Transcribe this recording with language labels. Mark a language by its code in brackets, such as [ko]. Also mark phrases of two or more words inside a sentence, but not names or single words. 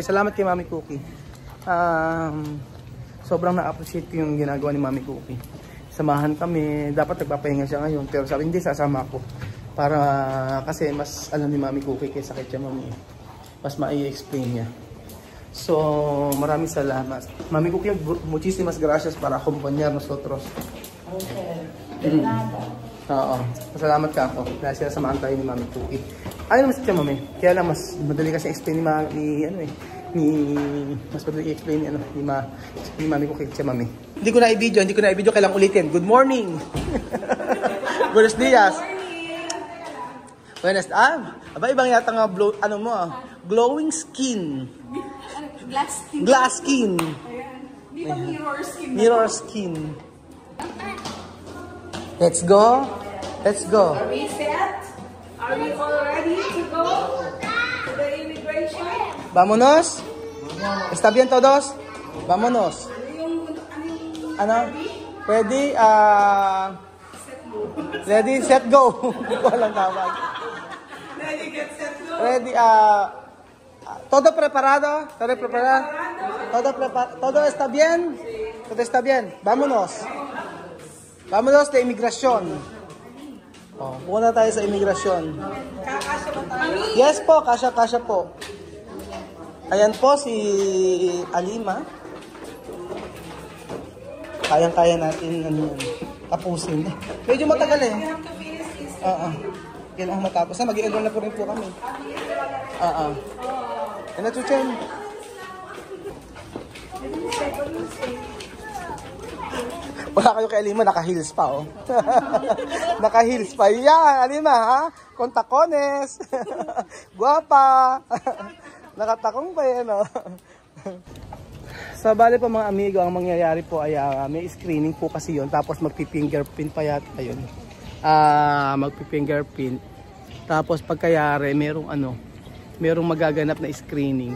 [tl] Salamat kay Mami Cookie. Sobrang na-appreciate ko yung ginagawa ni Mami Cookie. Samahan kami. Dapat nagpapahinga siya ngayon. Pero sabi, hindi, sasama ako. Para, kasi mas alam ni Mami Cookie kaysa kay Tia Mami. Mas mai-explain niya. So, maraming salamat. Mami Cookie, [es] muchísimas gracias para acompañar nosotros. [tl] Okay. Oo. Masalamat ka ako. Dahil sinasamahan tayo ni Mami Cookie. Ayun naman si Tia Mami. Kaya lang, mas madali kasi explain mas madali i-explain ni Mami ko kay Tia Mami. Hindi ko na i-video, kailang ulitin. [en] Good morning. [es] Buenos dias. [tl] Buenos aba, ibang yata nga [en] glowing skin. Glass skin. [tl] Di ba [en] mirror skin? Mirror skin. Let's go. Are we set? Are we all ready to go to the immigration? Vámonos. ¿Está bien todos? Vámonos. Ano? Ready? Ready, set, go. [tl] Walang tawag. [en] Ready, get, set, go. Ready, [es] ¿todo preparado? ¿Todo preparado? ¿Todo está bien? ¿Todo está bien? Vámonos. Vámonos de inmigración. [tl] Pupunta tayo sa immigration. Kakasya ba tayo? Yes po, kasya po. Ayan po si Alima. Kayang-kaya natin tapusin. Medyo matagal eh. Kailangan matapos. Mag-i-enroll na po rin po kami. Ano to, Chen? Wala kayo kay Alima, naka-heels pa, oh. Naka-heels pa. Yan, Alima, ha? [es] Con tacones. Guapa. [tl] Nakatakong pa yan, oh. Sa bali po, mga amigo, ang mangyayari po ay may screening po kasi yun. Tapos magpi-fingerprint pa yata yun. Magpi-fingerprint. Tapos pagkayari, merong magaganap na screening.